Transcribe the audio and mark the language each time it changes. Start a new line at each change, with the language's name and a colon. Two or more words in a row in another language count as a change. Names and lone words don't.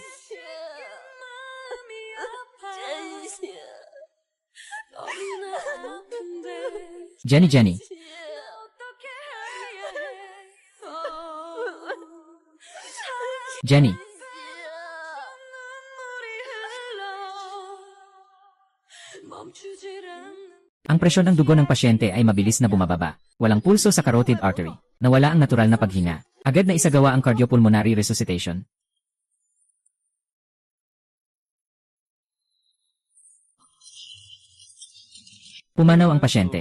Korean: 마음이 아파 너무나 아픈데 Jenny. 어떻게 해야 해 Jenny. 눈물이 흘러 멈추질 않는
Filipino: Ang presyon ng dugo ng pasyente ay mabilis na bumababa. Walang pulso sa
English: carotid artery.
Filipino: Nawala ang natural na paghinga. Agad na isagawa ang
English: cardiopulmonary resuscitation.
Filipino: Pumanaw ang pasyente.